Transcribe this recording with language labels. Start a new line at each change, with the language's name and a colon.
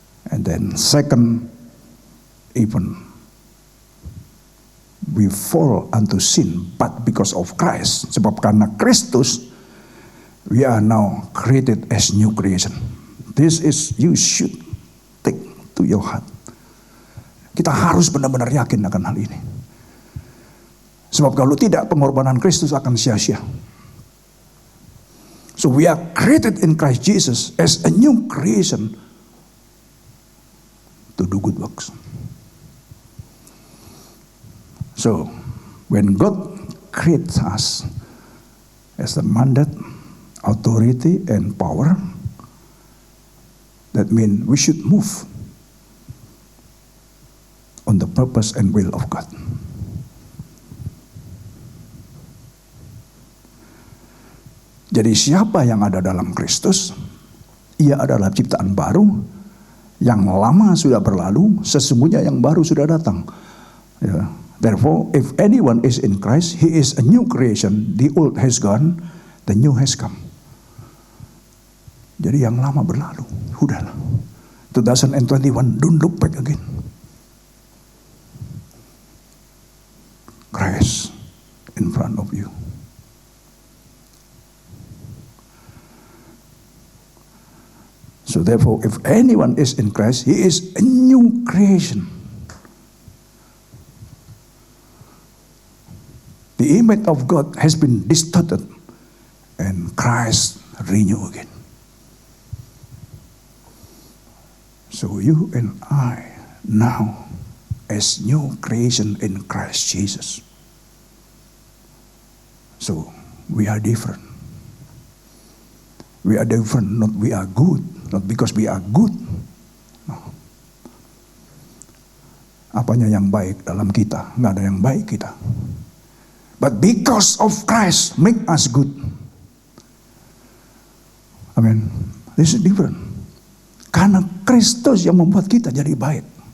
English: And then second, even we fall unto sin, but because of Christ,
Indonesian: sebab karena Kristus,
English: we are now created as new creation. This is, you should take to your heart.
Indonesian: Kita harus benar-benar yakin akan hal ini. Sebab kalau tidak, pengorbanan Kristus akan sia-sia.
English: So we are created in Christ Jesus as a new creation to do good works. So, when God creates us as the mandate, authority, and power, that means we should move on the purpose and will of God.
Indonesian: Jadi siapa yang ada dalam Kristus, ia adalah ciptaan baru. Yang lama sudah berlalu, sesungguhnya yang baru sudah datang. Ya.
English: Therefore, if anyone is in Christ, he is a new creation. The old has gone, the new has come.
Indonesian: Jadi yang lama berlalu, udahlah.
English: 2021, don't look back again. Christ in front of you. So therefore, if anyone is in Christ, he is a new creation. The image of God has been distorted, and Christ renew again. So you and I now, as new creation in Christ Jesus. So we are different. We are different, not we are good. Not because we are good. No.
Indonesian: Apanya yang baik dalam kita? Nggak ada yang baik kita.
English: But because of Christ, make us good. Amen. This is different.
Indonesian: Karena Kristus yang membuat kita jadi baik.